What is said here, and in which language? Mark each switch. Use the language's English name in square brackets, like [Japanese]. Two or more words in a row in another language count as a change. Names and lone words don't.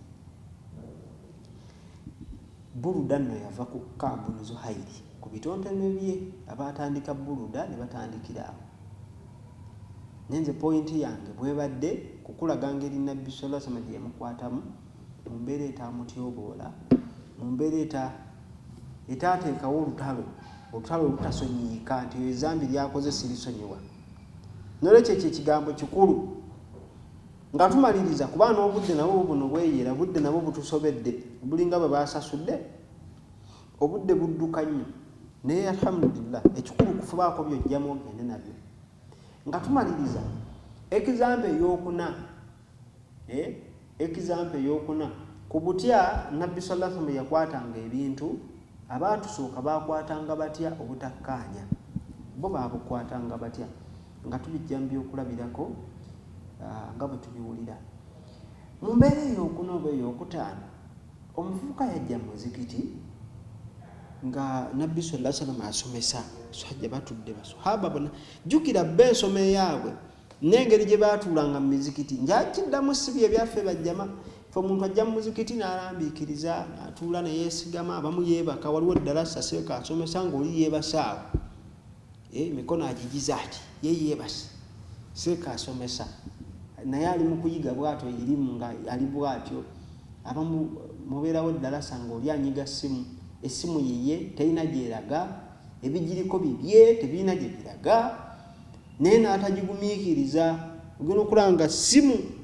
[Ganda] Buruda nno yava ku Kaabu bnu Zuhairi ku bitontome bye abaatandika Buruda ne batandikira awo nenze pointi yange bwebadde kukulaga ngeri Nabbi [Arabic] صلى الله عليه وسلم [Ganda] gye yamukwatamu mu mbeera etaamutyoboola mu mbeera etaateekawo olutalo olutasonyiika nti ezambi lyakoze sirisonyiwa nolwekyo ekyo ekigambo kikulu nga tumaliriza kuba n'obudde nabo buno bweyera budde nabo butusobedde bulinga bwe baasasudde obudde budduka nnyo naye alhamdulillah ekikulu kufubaako byojjamu ogende nabyo nga tumaliriza ekizampe eyokuna ku butya Nabbi [Arabic] صلى الله عليه وسلم [Ganda] yakwatanga ebintu abaatusooka baakwatanga batya obutakkaanya bo baabukwatanga batya nga tubijja mu byokulabirako nga bwe tubiwulira mu mbeera eyokuna oba eyokutaano omuvubuka yajja mu muzikiti nga Nabbi [Arabic] صلى الله عليه وسلم [Ganda] asomesa sajja batudde basahaba bona jukira bensoma yaabwe n'engeri gye baatuulanga mu mizikiti njakiddamu sibi ebyaffe bajjama fe omuntu ajja mu muzikiti n'alambiikiriza n'atuula ne yeesigama abamu yeebaka waliwo ddalasa seeka asomesa ng'oli yeebasaawo emikono agigiza ati ye yeebase seeka asomesa naye ali mu kuyiga bw'atyo erimu nga ali bw'atyo abamu mubeerawo ddalasa ng'oli anyiga essimu yiye terina gyeraga ebigiriko bibye tebirina gye biraga naye n'atagigumiikiriza ogenda okulanga ssimu